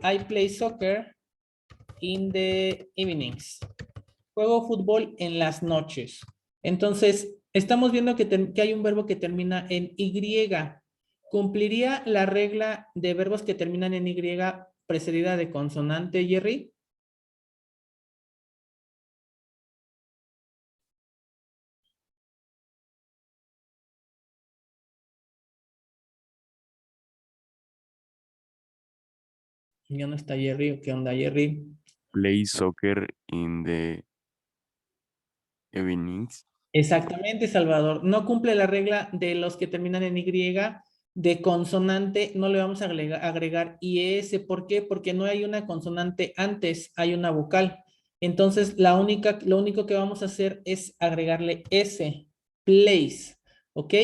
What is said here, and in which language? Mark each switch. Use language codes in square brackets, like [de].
[en] I play soccer in the evenings. [es] Juego fútbol en las noches. Entonces, estamos viendo que hay un verbo que termina en Y. ¿Cumpliría la regla de verbos que terminan en Y precedida de consonante, Jerry? Ya no está Jerry. ¿Qué onda, Jerry? [en] Play soccer in the evenings. [es] Exactamente, Salvador. No cumple la regla de los que terminan en Y, de consonante, no le vamos a agregar IS. ¿Por qué? Porque no hay una consonante antes, hay una vocal. Entonces, lo único que vamos a hacer es agregarle S, plays, ¿ok?